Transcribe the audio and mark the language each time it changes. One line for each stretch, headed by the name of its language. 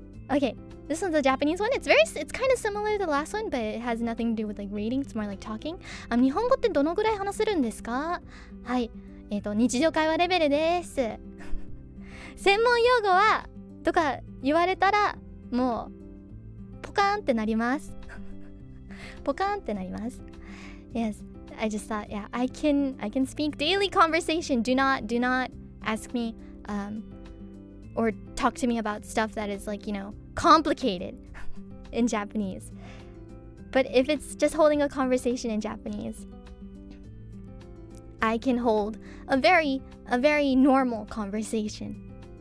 English: Okay, this one's a Japanese one. It's kind of similar to the last one, but it has nothing to do with like reading. It's more like talking.
Japanese: 日本語ってどのぐらい話せるんですか？はい、日常会話レベルです。専門用語はとか言われたらもうポカーンってなります。ポカーンってなります。
English: Yes, I just thought, yeah, I can speak daily conversation. Do not ask me or talk to me about stuff that is like, you know, complicated in Japanese. But if it's just holding a conversation in Japanese, I can hold a very normal conversation.